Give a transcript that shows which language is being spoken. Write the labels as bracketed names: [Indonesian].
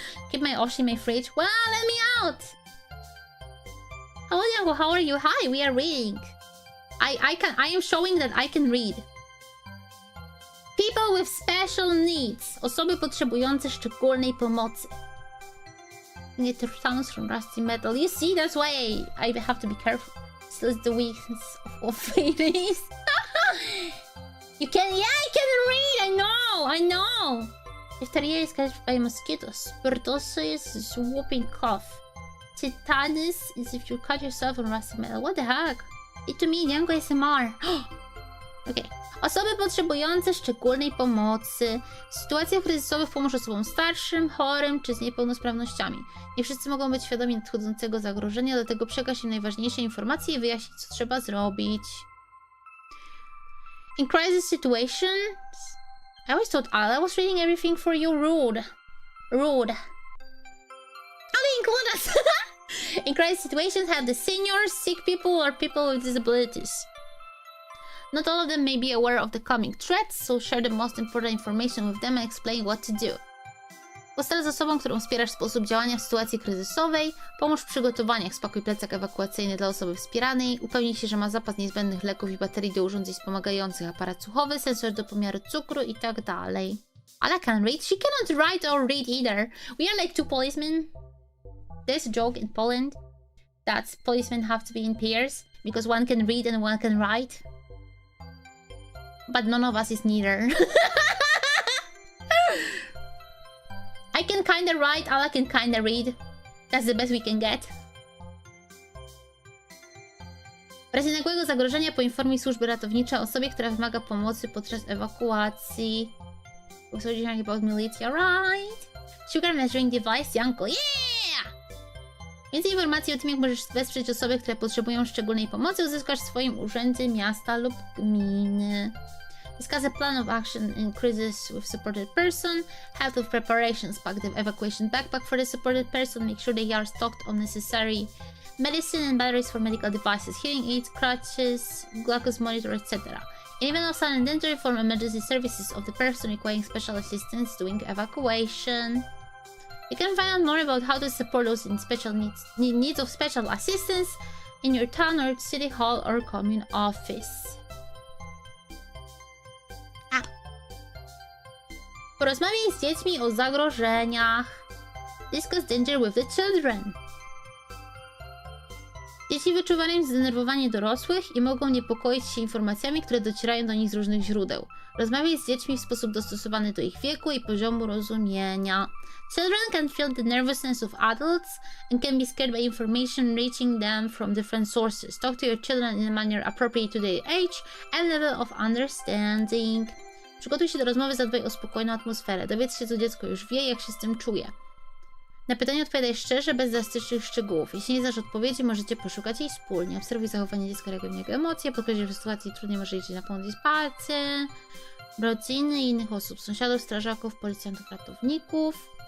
[English] Keep my Oshi in my fridge. Well, let me out! Hello, Dianko, how are you? Hi, we are reading. I am showing that I can read. People with special needs. [Polish] Osoby potrzebujące szczególnej pomocy. [English] Get sounds from rusty metal. You see, that's why I have to be careful. So it's the weakness of ladies. You can, yeah, I can read. I know. Diphtheria is catched by mosquitoes. Pertussis is whooping cough. Tetanus is if you cut yourself on rusty metal. What the heck? It to me, Dianko ASMR. Okay. [Polish] Osoby potrzebujące szczególnej pomocy. W sytuacjach kryzysowych pomóż osobom starszym, chorym czy z niepełnosprawnościami. Nie wszyscy mogą być świadomi nadchodzącego zagrożenia, dlatego przekaż im najważniejsze informacje i wyjaśnij, co trzeba zrobić. [English] In crisis situations... I always thought I was reading everything for you. Rude. How do you include us? In crisis situations, have the seniors, sick people, or people with disabilities. Not all of them may be aware of the coming threats, so share the most important information with them and explain what to do. [Polish] Postal z osobą, którą wspierasz sposób działania w sytuacji kryzysowej. Pomóż w przygotowaniach. Spakuj plecak ewakuacyjny dla osoby wspieranej. Upewnij się, że ma zapas niezbędnych leków i baterii do urządzeń wspomagających, aparat słuchowy, sensor do pomiaru cukru i tak dalej. [English] Ala can read. She cannot write or read either. We are like two policemen. There's a joke in Poland that policemen have to be in pairs because one can read and one can write. But none of us is neither. I can kinda write, Ala can kinda read. That's the best we can get. [Polish] W razie nagłego zagrożenia poinformuj służby ratownicze o osobie, która wymaga pomocy podczas ewakuacji. [English] About militia, right? Sugar measuring device, Dianko, yeah! [Polish] Więcej informacji o tym, jak możesz wesprzeć osoby, które potrzebują szczególnej pomocy, uzyskasz w swoim urzędzie miasta lub gminy. [English] Discuss a plan of action in crisis with supported person. Help with preparations. Pack the evacuation backpack for the supported person. Make sure they are stocked on necessary medicine and batteries for medical devices, hearing aids, crutches, glucose monitor, etc. In event of sudden danger, inform emergency services of the person requiring special assistance doing evacuation. You can find out more about how to support those in special needs of special assistance in your town or city hall or commune office. [Polish] Porozmawiaj z dziećmi o zagrożeniach. [English] Discuss danger with the children. [Polish] Dzieci wyczuwają zdenerwowanie dorosłych i mogą niepokoić się informacjami, które docierają do nich z różnych źródeł. Rozmawiaj z dziećmi w sposób dostosowany do ich wieku i poziomu rozumienia. [English] Children can feel the nervousness of adults and can be scared by information reaching them from different sources. Talk to your children in a manner appropriate to their age and level of understanding. [Polish] Przygotuj się do rozmowy, zadbaj o spokojną atmosferę. Dowiedz się, co dziecko już wie, jak się z tym czuje. Na pytanie odpowiadaj szczerze, bez drastycznych szczegółów. Jeśli nie znasz odpowiedzi, możecie poszukać jej wspólnie. Obserwuj zachowanie dziecka, reaguj na jego emocje, podkreśl, że w sytuacji trudnej może liczyć na pomoc i wsparcie. Rodziny i innych osób, sąsiadów, strażaków, policjantów, ratowników.